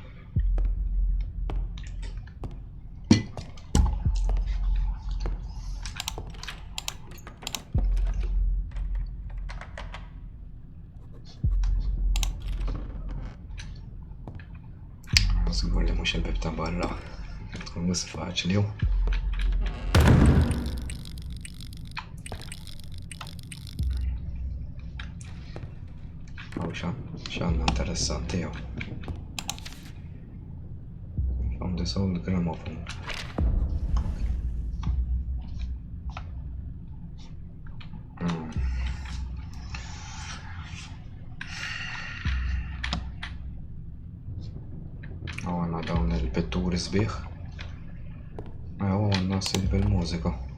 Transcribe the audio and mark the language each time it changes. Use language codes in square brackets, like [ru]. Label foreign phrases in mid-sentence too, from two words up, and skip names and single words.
[mt] Żgur li mhux il-bib ta' barra. Tkun wis faċli hu. X'għandna interessanti jew. [en] Found this old gramophone. [mt] Għandna dawn il-pitturi sbieħ. Għandna sil bil-mużika.